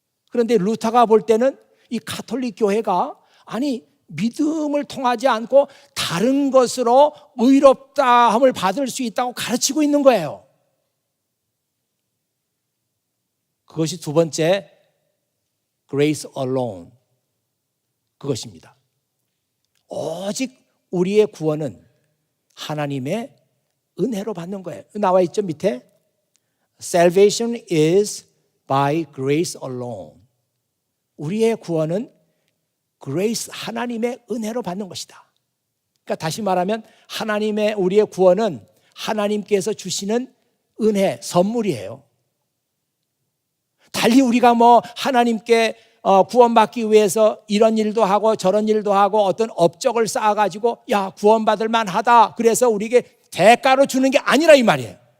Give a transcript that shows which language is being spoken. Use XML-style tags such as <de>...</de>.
<ko>그런데 루터가 볼 때는 이 가톨릭 교회가 아니 믿음을 통하지 않고 다른 것으로 의롭다함을 받을 수 있다고 가르치고 있는 거예요. 그것이 두 번째</ko> <en>grace alone</en> <ko>그것입니다. 오직 우리의 구원은 하나님의 은혜로 받는 거예요. 나와 있죠 밑에</ko> <en>Salvation is by grace alone.</en> <ko>우리의 구원은 grace 하나님의 은혜로 받는 것이다. 그러니까 다시 말하면 하나님의 우리의 구원은 하나님께서 주시는 은혜 선물이에요. 달리 우리가 하나님께 구원받기 위해서 이런 일도 하고 저런 일도 하고 어떤 업적을 쌓아가지고 야 구원받을 만하다 그래서 우리에게 대가로 주는 게 아니라 이 말이에요.</ko>